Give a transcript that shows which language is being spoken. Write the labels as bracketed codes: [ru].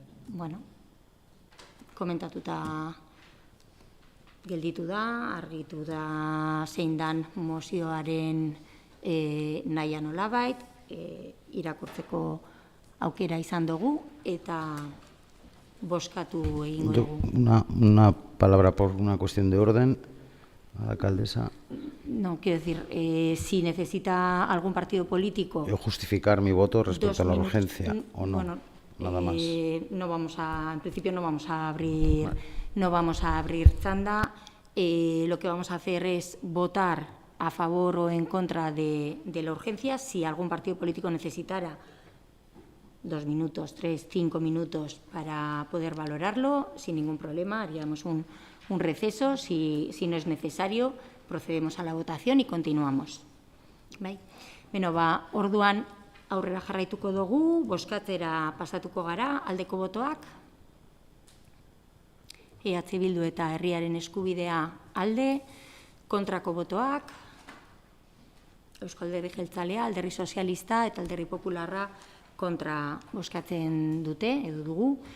[eu] Bueno, komentatuta gelditu da, argitu da zein dan mozioaren nahia nolabait, irakurtzeko aukera izan dugu, eta bozkatu egingo dugu. [es] Una palabra por una cuestión de orden, a la alcaldesa. No, quiero decir, si necesita algún partido político... Justificar mi voto respecto a la urgencia, ¿o no? Bueno, nada más. No vamos a, en principio no vamos a abrir, no vamos a abrir tanda. Lo que vamos a hacer es votar a favor o en contra de la urgencia. Si algún partido político necesitara 2 minutos, 3, 5 minutos para poder valorarlo, sin ningún problema, haríamos un receso. Si no es necesario, procedemos a la votación y continuamos. [eu] Bai? Beno, orduan aurrera jarraituko dugu, bozkatzera pasatuko gara, aldeko botoak. EH Bildu eta Herriaren Eskubidea alde, kontrako botoak, Euskal Alderdi Jeltzalea, Alderdi Sozialista eta Alderdi Popularra kontra bozkatzen dute, edo dugu.